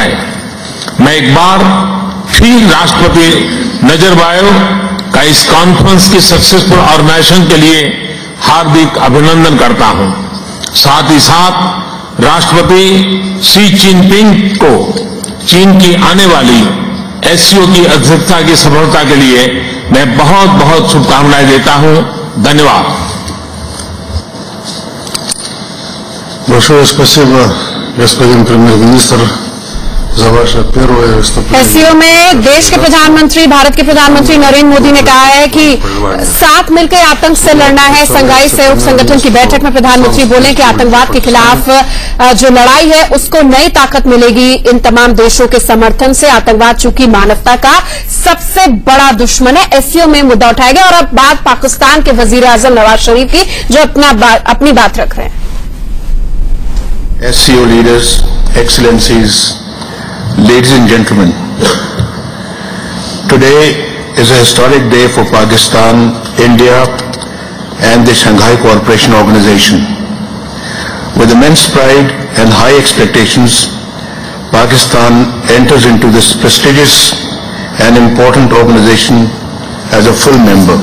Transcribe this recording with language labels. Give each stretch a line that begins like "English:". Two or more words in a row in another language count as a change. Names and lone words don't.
Hindi: मैं एक बार फिर राष्ट्रपति नजरबायेव का इस कॉन्फ्रेंस की
English: successful organization
Hindi: के लिए हार्दिक अभिनंदन करता हूं। साथ ही साथ राष्ट्रपति शी जिनपिंग को चीन की आने वाली एससीओ की अध्यक्षता की सफलता के लिए मैं बहुत बहुत शुभकामनाएं देता हूं। धन्यवाद।
Russian: Большое спасибо, господин премьер-министр, за ваше первое выступление।
Hindi: एससीओ में देश के प्रधानमंत्री, भारत के प्रधानमंत्री नरेंद्र मोदी ने कहा है कि साथ मिलकर आतंक से लड़ना है। शंघाई सहयोग संगठन की बैठक में प्रधानमंत्री बोले कि आतंकवाद के खिलाफ जो लड़ाई है उसको नई ताकत मिलेगी इन तमाम देशों के समर्थन से। आतंकवाद चूंकि मानवता का सबसे बड़ा दुश्मन है, एससीओ में मुद्दा उठाया गया। और अब बात पाकिस्तान के वजीर आजम नवाज शरीफ की, जो अपनी बात रख रहे हैं।
English: SCO leaders, excellencies, ladies and gentlemen, today is a historic day for Pakistan, India and the Shanghai Cooperation Organization. With immense pride and high expectations, Pakistan enters into this prestigious and important organization as a full member.